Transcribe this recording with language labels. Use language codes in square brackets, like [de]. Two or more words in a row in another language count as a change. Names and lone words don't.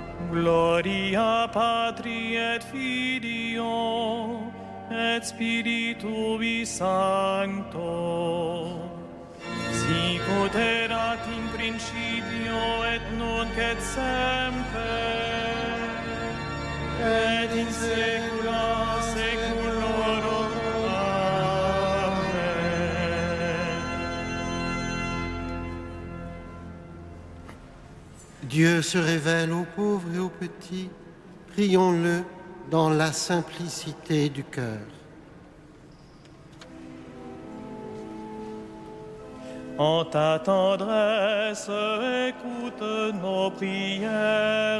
[la] Gloria Patri et Filio et Spiritui Sancto, sic ut erat in principio et nunc et semper, et in saecula saeculorum. Amen. [fr] Dieu se révèle aux pauvres et aux petits. Prions-le dans la simplicité du cœur. En ta tendresse, écoute nos prières.